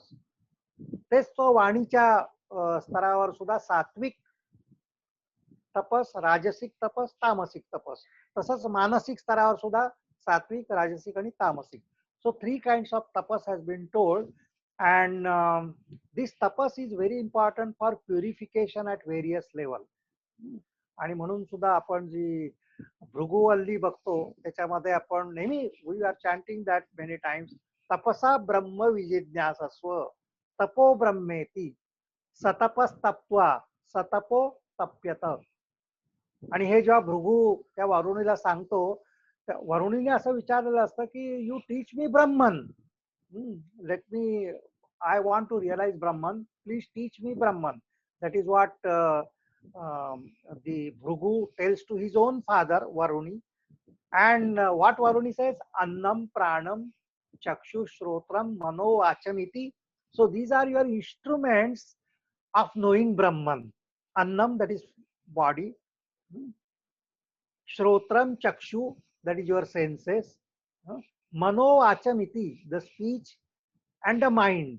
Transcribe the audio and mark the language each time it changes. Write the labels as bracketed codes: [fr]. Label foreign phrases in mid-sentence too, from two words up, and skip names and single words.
[mr] तेच तो वाणीच्या स्तरावर सुद्धा सात्विक तपस, राजसिक तपस, तामसिक तपस, तसंच मानसिक स्तरावर सुद्धा सात्विक, राजसिक आणि तामसिक. [en] So 3 kinds of tapas has been told, and this tapas is very important for purification at various level. [mr] आणि म्हणून सुद्धा आपण जी भृगुवल्ली बघतो त्याच्यामध्ये आपण नेहमी [en] we are chanting that many times, [sa] तपसा ब्रह्म विजिज्ञासस्व तपो ब्रह्मेती सतपस्तप्त्वा सतपो तप्यत. [mr] आणि हे जेव्हा भृगू त्या वरुणीला सांगतो, वरुणीने असं विचारलेलं असतं की [en] you teach me Brahman, let me, I want to realize Brahman, please teach me Brahman. that is what the Bhrigu tells to his own father Varuni. And what Varuni says, [sa] अन्नं प्राणं चक्षुः श्रोत्रं मनो वाचमिति. [en] So these are your instruments of knowing Brahman. Annam, that is body, [sa] श्रोत्रं चक्षुः, [en] that is your senses, [sa] मनो वाचमिति, [en] the speech, and the mind.